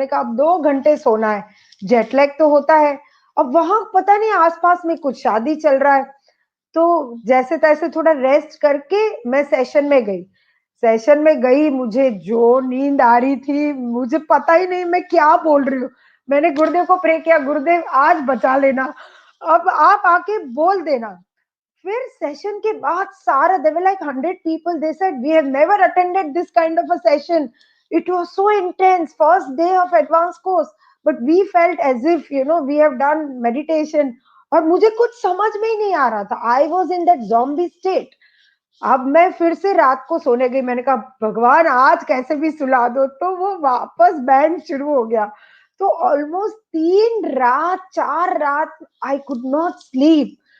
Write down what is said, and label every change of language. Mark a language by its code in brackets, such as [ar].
[hi] मैंने कहा अब 2 घंटे सोना है, जेट लैग तो होता है। अब वहां पता नहीं आसपास में कुछ शादी चल रहा है, तो जैसे तैसे थोड़ा रेस्ट करके मैं सेशन में गई। सेशन में गई, मुझे जो नींद आ रही थी, मुझे पता ही नहीं मैं क्या बोल रही हूँ। मैंने गुरुदेव को प्रे किया, गुरुदेव आज बचा लेना, अब आप आके बोल देना। फिर सेशन के बाद सारा, [en] they were like 100 people, they said we have never attended this kind of a session, it was so intense, first day of advanced course, but we felt as if you know we have done meditation। [hi] और मुझे कुछ समझ में ही नहीं आ रहा था, [en] I was in that zombie state। [hi] अब मैं फिर से रात को सोने गई, मैंने कहा भगवान आज कैसे भी सुला दो, तो वो वापस बैंड शुरू हो गया। तो ऑलमोस्ट 3 रात 4 रात [en] I could not sleep.